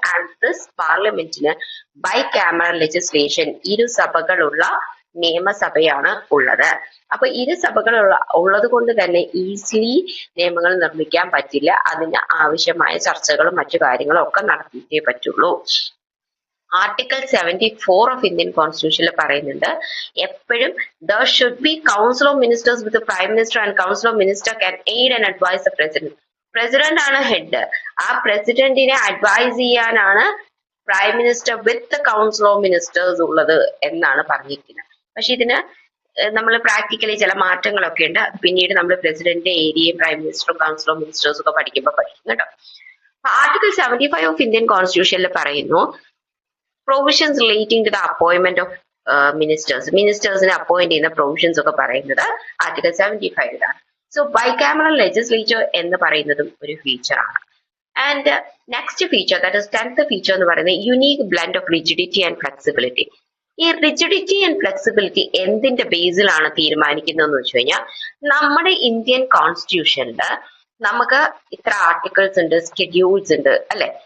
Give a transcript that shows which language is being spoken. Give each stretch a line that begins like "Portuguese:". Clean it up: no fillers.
Malayalam: And this പാർലമെന്റിന് ബൈകാമറൽ legislation, 2 സഭകളുള്ള നിയമസഭയാണ് ഉള്ളത്. അപ്പൊ 2 സഭകൾ ഉള്ളത് കൊണ്ട് തന്നെ ഈസിലി നിയമങ്ങൾ നിർമ്മിക്കാൻ പറ്റില്ല. അതിന് ആവശ്യമായ ചർച്ചകളും മറ്റു കാര്യങ്ങളും ഒക്കെ നടത്തിയിട്ടേ പറ്റുള്ളൂ. ആർട്ടിക്കിൾ 74 ഓഫ് ഇന്ത്യൻ കോൺസ്റ്റിറ്റ്യൂഷനിൽ പറയുന്നുണ്ട് എപ്പോഴും
English: there should be council of ministers with the prime minister and council of minister can aid and advise the president.
Malayalam: President ആണ് ഹെഡ്. ആ പ്രസിഡന്റിനെ അഡ്വൈസ് ചെയ്യാനാണ് prime minister with council of ministers ഉള്ളത് എന്നാണ് പറഞ്ഞിരിക്കുന്നത്. പക്ഷെ ഇതിന് നമ്മൾ പ്രാക്ടിക്കലി ചില മാറ്റങ്ങളൊക്കെ ഉണ്ട്. പിന്നീട് നമ്മൾ പ്രസിഡന്റ് ഏരിയയും പ്രൈം മിനിസ്റ്ററും കൗൺസിൽ ഓഫ് മിനിസ്റ്റേഴ്സും ഒക്കെ പഠിക്കും കേട്ടോ. ആർട്ടിക്കിൾ 75 ഓഫ് ഇന്ത്യൻ കോൺസ്റ്റിറ്റ്യൂഷനിൽ പറയുന്നു
English: provisions relating to the appointment of
Malayalam: മിനിസ്റ്റേഴ്സിനെ appoint ചെയ്യുന്ന പ്രൊവിഷൻസ് ഒക്കെ പറയുന്നത് ആർട്ടിക്കിൾ 75 സോ ബൈകാമറൽ ലെജിസ്ലേച്ചർ എന്ന് പറയുന്നതും ഒരു ഫീച്ചറാണ്.
English: And next feature, that is 10th feature എന്ന് പറയുന്നത് unique blend of rigidity and flexibility.
Malayalam: ഈ റിജിഡിറ്റി ആൻഡ് ഫ്ലെക്സിബിലിറ്റി എന്തിന്റെ ബേസിലാണ് തീരുമാനിക്കുന്നതെന്ന് വെച്ച് കഴിഞ്ഞാൽ, നമ്മുടെ ഇന്ത്യൻ കോൺസ്റ്റിറ്റ്യൂഷനിൽ നമുക്ക് ഇത്ര ആർട്ടിക്കിൾസ് ഉണ്ട്, സ്കെഡ്യൂൾസ് ഉണ്ട് അല്ലെ.